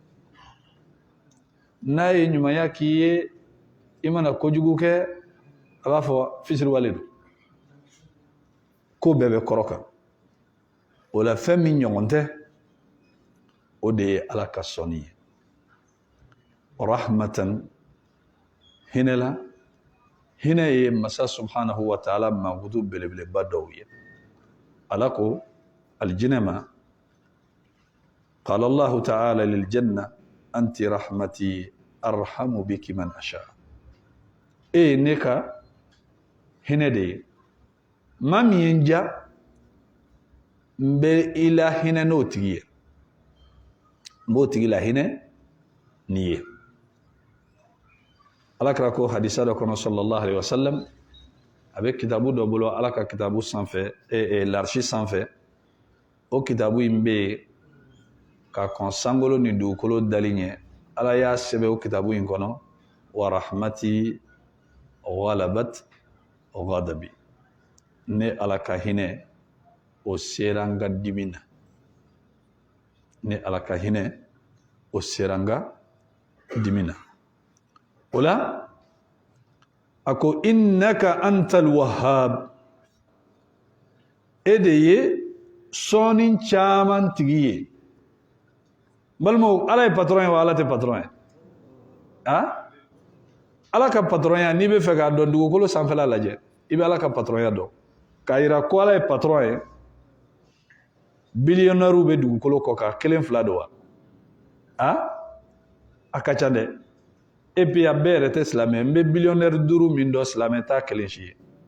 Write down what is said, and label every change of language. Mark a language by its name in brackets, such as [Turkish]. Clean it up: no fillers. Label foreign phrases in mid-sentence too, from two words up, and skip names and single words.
[Bambara] n'a ye ɲumanya k'i ye i mana kojugu kɛ a b'a fɔ fisiriwale don ko bɛɛ bɛ kɔrɔ kan o la fɛn min ɲɔgɔn tɛ o de ye ala ka sɔnni ye rahmatan hinɛ la hinɛ ye masa [Arabic] سبحانه وتعالى [Bambara] mankutu belebeleba dɔw ye ala ko alijinɛ ma [Arabic] قال الله تعالى للجنة أنت رحمتي أرحم بك من أشاء [Bambara] e ne ka hinɛ de ye maa min ye n ja n bɛ i la hinɛ n'o tigi ye n b'o tigi la hinɛ ni ye ala kira ko hadisa dɔ kɔnɔ [Arabic] صلى الله عليه وسلم [Bambara] a bɛ kitabu dɔ bolo ala ka kitabu sanfɛ l'arshi sanfɛ o kitabu in bɛ yen ka kɔn sankolo ni dugukolo dali ɲɛ ala y'a sɛbɛn o kitabu in kɔnɔ [Arabic] ورحمتي غلبت غضبي [Bambara] ne ala ka hinɛ o sera n ka dimi na ne ala ka hinɛ o sera n ka dimi na o la a ko [Arabic] إنك أنت الوهاب [Bambara] e de ye sɔɔni caman tigi ye balimaw ala ye patron ye wa ala tɛ patron ye ala ka patrɔnya n'i bɛ fɛ k'a dɔn dugukolo sanfɛla lajɛ i bɛ ala ka patrɔnya dɔn k'a yira ko ala ye patron ye biliyɔnɛriw bɛ dugukolo kɔ kan kelen fila don wa a ka ca dɛ [French] et puis [Bambara] a bɛɛ yɛrɛ tɛ silamɛ n bɛ biliyɔnɛri 5 min dɔn silamɛ t'a kelen si ye